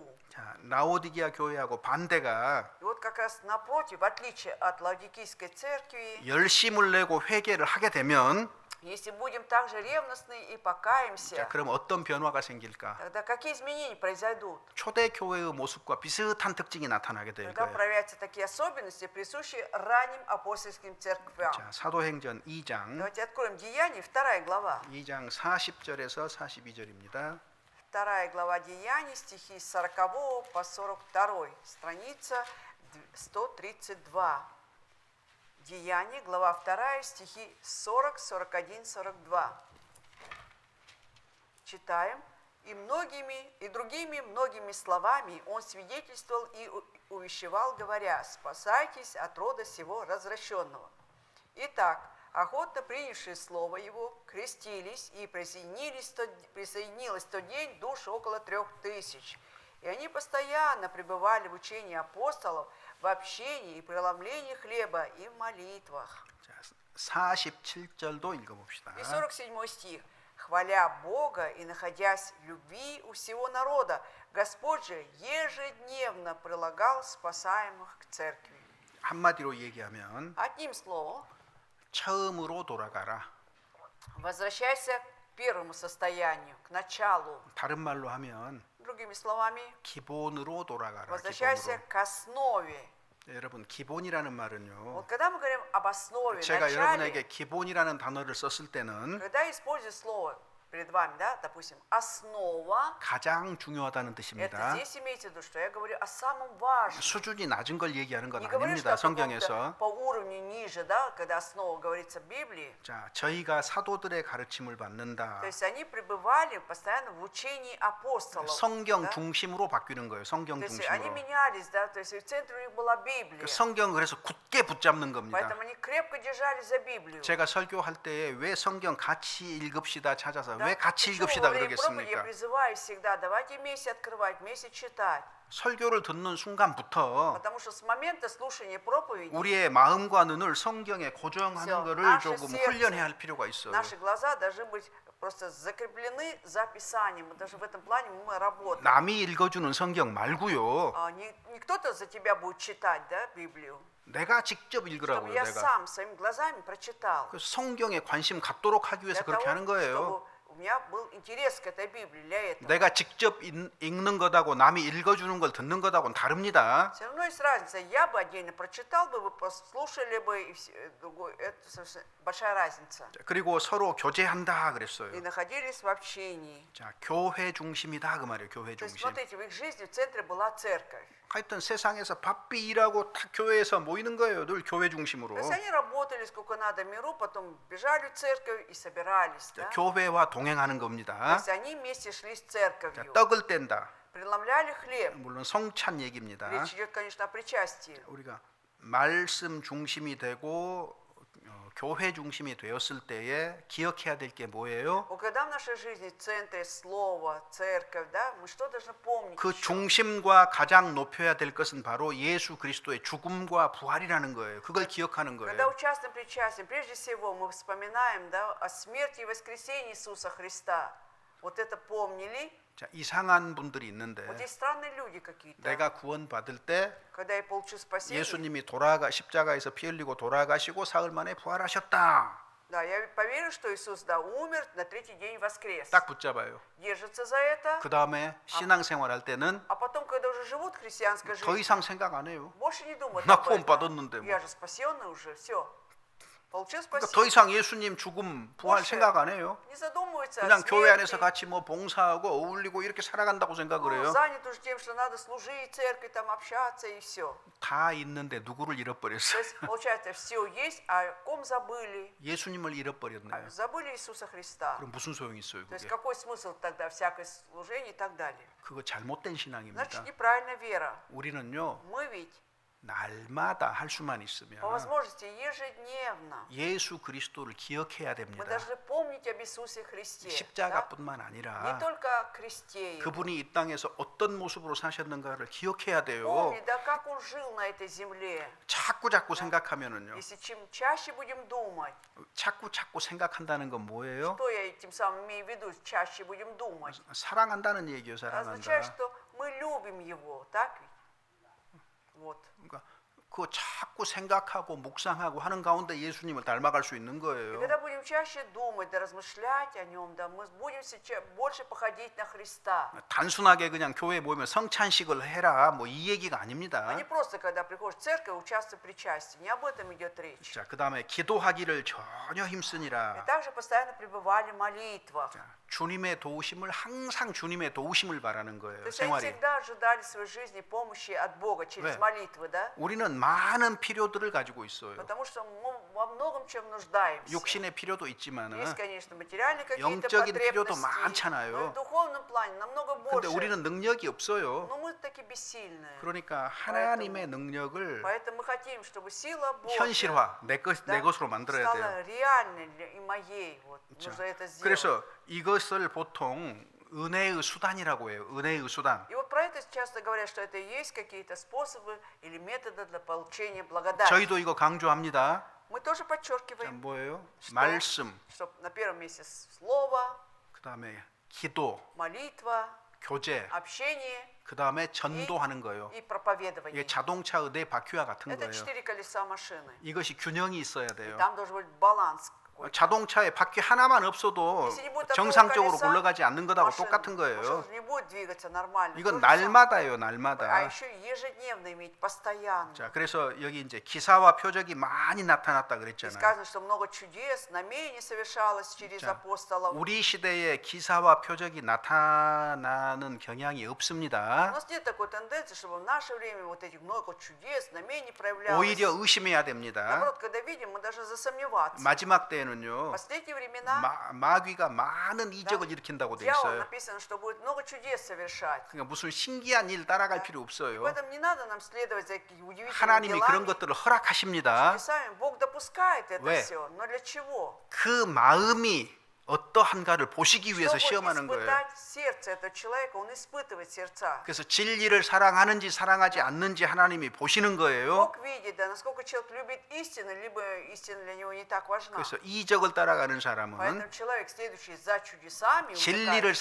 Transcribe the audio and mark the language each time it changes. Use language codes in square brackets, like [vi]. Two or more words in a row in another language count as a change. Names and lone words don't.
[ko] 자, 라오디게아 교회하고 반대가 [ru] И вот как раз напротив, в отличие от Лаодикийской церкви, [ko] 열심을 내고 회개를 하게 되면 [ru] если будем также ревностны и покаемся, [ko] 자, 그럼 어떤 변화가 생길까? [ru] тогда какие изменения произойдут? [ko] 초대 교회의 모습과 비슷한 특징이 나타나게 될 [ru] Тогда [ko] 거예요. [ru] проявятся такие особенности, присущие ранним апостольским церквям. [ko] 자, 사도행전 2장 [ru] Давайте откроем Деяния, 2 глава. [ko] 2장 40절에서 42절입니다. [ru] 2 глава Деяний, стихи с 40 по 42, страница 132. Деяния, глава 2, стихи 40, 41, 42. Читаем. И другими многими словами он свидетельствовал и увещевал, говоря: «Спасайтесь от рода сего развращенного». Итак, охотно принявшие слово его, крестились, и присоединилось в тот день душ около 3000. И они постоянно пребывали в учении апостолов, в общении и преломлении хлеба и в молитвах. [ko] 자, 47절도 읽어봅시다. [ru] И 47 стих. «Хваля Бога и находясь в любви у всего народа, Господь же ежедневно прилагал спасаемых к церкви». [ko] 한마디로 얘기하면 [ru] Одним словом, [ko] 처음으로 돌아가라. [ru] возвращайся к первому состоянию, к началу. [ko] 다른 말로 하면 [ru] Другими словами, [ko] 기본으로 돌아가라. [ru] возвращайся [ko] 기본으로. [ru] к основе. [ko] 여러분 기본이라는 말은요. [ru] Вот когда мы говорим об основе, [ko] 제가 [ru] начале, [ko] 여러분에게 기본이라는 단어를 썼을 때는 [ru] когда использую слово перед вами, да, допустим, основа, [ko] 가장 중요하다는 [ru] это [ko] 뜻입니다. [ru] здесь имейте в виду, что я говорю о самом важном. [ko] 수준이 낮은 걸 얘기하는 건 [ru] Не говорю, что [ko] 아닙니다. [ru] о каком-то [ko] 성경에서. [ru] по уровню ниже, да, когда основа говорится в Библии. [ko] 자, 저희가 사도들의 가르침을 받는다. [ru] То есть они пребывали постоянно в учении апостолов. [ko] 성경 [ru] да? [ko] 중심으로 바뀌는 거예요. 성경 [ru] То есть они [ko] 중심으로. [ru] менялись, да, то есть в центре у них была Библия. [ko] 성경 그래서 굳게 붙잡는 겁니다. [ru] Поэтому они крепко держались за Библию. [ko] 제가 설교할 때 왜 성경 같이 읽읍시다 찾아서 [ru] Да? [ko] 왜 같이 [ru] Почему [ko] 읽읍시다 [ru] во время проповеди я [ko] 그러겠습니까? [ru] призываю всегда, давайте вместе открывать, вместе читать. [ko] 설교를 듣는 순간부터 [ru] Потому что с момента слушания проповеди [ko] 우리의 마음과 눈을 성경에 고정하는 [ru] Всё, [ko] 거를 [ru] наше [ko] 조금 [ru] сердце, [ko] 훈련해야 할 필요가 있어요. [ru] наши глаза должны быть просто закреплены за Писанием. Даже в этом плане мы работаем. [ko] 남이 읽어주는 성경 말고요. [ru] Не кто-то за тебя будет читать, да, Библию. [ko] 내가 직접 [ru] Чтобы [ko] 읽으라고요. [ru] я [ko] 내가. [ru] сам своими глазами прочитал. [ko] 그 성경에 관심 갖도록 하기 위해서 [ru] Для [ko] 그렇게 [ru] того, [ko] 하는 거예요. [ru] чтобы у меня был интерес к этой Библии для этого. [ko] 내가 직접 읽는 것하고 남이 읽어주는 걸 듣는 것하고는 다릅니다. [ru] Все равно есть разница. Я бы отдельно прочитал бы, вы послушали бы, и это совершенно большая разница. [ko] 그리고 서로 교제한다 [ru] И [ko] 그랬어요. [ru] находились в общении. [ko] 자, 교회 중심이다 그 말이에요. 교회 [ru] То есть, [ko] 중심. [ru] смотрите, в их жизни в центре была церковь. [ko] 하여튼 세상에서 바삐 일하고 다 교회에서 모이는 거예요. 늘 교회 중심으로. [ru] То есть они работали сколько надо в миру, потом бежали в церковь и собирались. [ko] 자, [ru] Да? [ko] 교회와 동행하는 [ru] То [ko] 겁니다. [ru] есть они вместе шли с [ko] 자, [ru] церковью, [ko] 떡을 뗀다. [ru] преломляли хлеб. [ko] 물론 성찬 얘기입니다. [ru] Речь идет, конечно, о причастии. [ko] 우리가 말씀 중심이 되고 교회 중심이 되었을 때에 기억해야 될 게 뭐예요? [ru] Вот когда в нашей жизни в центре слово, церковь, да, мы что должны помнить? [ko] 그 [ru] еще? [ko] 중심과 가장 높여야 될 것은 바로 예수 그리스도의 죽음과 부활이라는 거예요. 그걸 기억하는 [ru] Когда [ko] 거예요. [ru] участвуем в причастии, прежде всего мы вспоминаем, да, о смерти и воскресении Иисуса Христа. Вот это помнили. [ko] 자, 이상한 분들이 있는데 [ru] Вот есть странные люди какие-то. [ko] 내가 구원받을 때 [ru] Когда я получу спасение, [ko] 예수님이 십자가에서 피 흘리고 돌아가시고 사흘 만에 부활하셨다. [ru] да, я поверю, что Иисус, да, умер, на третий день воскрес. [ko] 딱 붙잡아요. [ru] Держится за это, [ko] 그 다음에 신앙생활 할 때는 [ru] а потом, когда уже живут христианской [ko] 더 [ru] жизнью, [ko] 이상 생각 안 해요. [ru] больше не думают [ko] 나 [ru] об [ko] 구원 [ru] этом. [ko] 받았는데 뭐. [ru] Я же спасенный уже, все. Получил [ko] 그러니까 더 [ru] спасение. [ko] 이상 예수님 죽음 부활 [ru] больше [ko] 생각 안 해요. [ru] не задумывается о [ko] 그냥 교회 안에서 [ru] смерти. [ko] 같이 뭐 봉사하고 어울리고 이렇게 살아간다고 생각을 해요. [ru] Занят уже тем, что надо служить церкви, там общаться и все. [ko] 다 있는데 누구를 [ru] То [ko] 잃어버렸어요? [ru] есть, получается, все есть, а о ком забыли? [ko] 예수님을 잃어버렸네요. [ru] Забыли Иисуса Христа. [ko] 그럼 무슨 소용이 있어요, [ru] То есть [ko] 그게? [ru] какой смысл тогда всякое служение и так далее? [ko] 그거 잘못된 [ru] Значит, [ko] 신앙입니다. [ru] неправильная вера. [ko] 우리는요, [ru] Мы ведь [ko] 날마다 할 수만 있으면 [ru] по возможности ежедневно [ko] 예수 그리스도를 기억해야 [ru] мы [ko] 됩니다. [ru] должны помнить об Иисусе Христе. да? [ko] 십자가뿐만 [ru] Не [ko] 아니라 [ru] только о кресте Его. [ko] 그분이 이 땅에서 어떤 모습으로 사셨는가를 기억해야 돼요. [ru] Помни, да, как Он жил на этой земле. [ko] 자꾸 생각하면은요. [ru] Если чем чаще будем думать, [ko] 자꾸 생각한다는 건 뭐예요? [ru] что я этим самым имею в виду, чаще будем думать, [ko] 사랑한다는 얘기예요. [ru] означает, [ko] 사랑한다. [ru] что мы любим Его, так ведь? Вот. [ko] 그러니까 그거 자꾸 생각하고 묵상하고 하는 가운데 예수님을 닮아갈 수 있는 [ru] И [ko] 거예요. [ru] когда будем чаще думать, да, размышлять о Нем, да, мы будем больше походить на Христа. [ko] 단순하게 그냥 교회 모이면 성찬식을 해라 뭐 이 얘기가 아닙니다. [ru] А не просто, когда приходишь в церковь, участвуй в причастии. Не об этом идет речь. [ko] 자, 그다음에 기도하기를 전혀 [ru] И [ko] 힘쓰니라. [ru] также постоянно пребывали в молитвах. [ko] 자, 주님의 도우심을 항상 주님의 도우심을 바라는 [ru] То [ko] 거예요. [ru] есть они [ko] 생활이. [ru] всегда ожидали в своей жизни помощи от Бога через [ko] 네. [ru] молитвы, да? [ko] 우리는 많은 필요들을 가지고 있어요. [ru] Потому что мы во многом чем нуждаемся. [ko] 육신의 필요도 있지만은 [ru] Есть, конечно, материальные какие-то [ko] 영적인 필요도 [ru] потребности, [ko] 많잖아요. [ru] но и в духовном плане намного [ko] 근데 [ru] больше. [ko] 우리는 능력이 없어요. [ru] Но мы таки бессильные. [ko] 그러니까 하나님의 능력을 [ru] Поэтому мы хотим, чтобы сила Божья [ko] 현실화 내 [ru] да, [ko] 것으로 만들어야 돼요. [ru] стала реальной и моей. Вот, [ko] 자, [ru] нужно это сделать. [ko] 그래서 이것을 보통 은혜의 수단이라고 해요. 은혜의 수단. [ru] И вот про это часто говорят, что это и есть какие-то способы или методы для получения благодати. [ko] 저희도 이거 강조합니다. [ru] Мы тоже [ko] 자, [ru] подчеркиваем, [ko] 뭐예요? [ru] что, [ko] 말씀, [ru] что на первом месте слово, [ko] 그다음에 기도, [ru] молитва, [ko] 교제, [ru] общение [ko] 그다음에 전도하는 거예요. [ru] и проповедование. [ko] 이게 자동차의 네 바퀴와 같은 [ru] Это [ko] 거예요. [ru] 4 колеса машины. [ko] 이것이 균형이 있어야 돼요. [ru] Там должен быть баланс, какой-то. [ko] 자동차에 바퀴 하나만 없어도 [ru] Если не будет такого [ko] 정상적으로 [ru] колеса, [ko] 굴러가지 않는 것하고 [ru] машина [ko] 똑같은 [ru] уже [ko] 거예요. [ru] не будет двигаться нормально. [ko] 이건 [ru] То же самое. [ko] 날마다예요, [ru] А [ko] 날마다. [ru] еще ежедневно иметь, постоянно. [ko] 자, 그래서 여기 이제 기사와 표적이 많이 나타났다 [ru] И [ko] 그랬잖아요. [ru] сказано, что много чудес, знамений совершалось через [ko] 자, [ru] апостолов. [ko] 우리 시대에 기사와 표적이 나타나는 경향이 [ru] У [ko] 없습니다. [ru] нас нет такой тенденции, чтобы в наше время вот этих много чудес, знамений проявлялось. [ko] 오히려 의심해야 됩니다. [ru] Наоборот, когда видим, мы должны засомневаться. [ko] 마지막 [ru] В [ko] 때에는요, [ru] последние времена [ko] 마귀가 많은 이적을 일으킨다고 돼 [ru] дьявол [ko] 있어요. [ru] написано, что будет много чудес совершать. [ko] 그러니까 무슨 신기한 일 따라갈 필요 [ru] И [ko] 없어요. [ru] поэтому не надо нам следовать за какими удивительными [ko] 하나님이 그런 [ru] делами. [ko] 것들을 허락하십니다. [ru] Чудесами Бог допускает это [ko] 왜? [ru] все. Но для чего? [ko] 그 마음이 어떠한가를 보시기 위해서 [ru] Чтобы [ko] 시험하는 거예요. [ru] испытать сердце этого человека, он испытывает сердца. [ko] 그래서 진리를 사랑하는지 사랑하지 않는지 하나님이 보시는 거예요. [ru] Бог видит, да, насколько человек любит истину, либо истина для него не так важна. [ko] 그래서 이적을 따라가는 사람은 [ru] Поэтому человек, следующий за чудесами, [ko] 진리를 [ru] увлекается.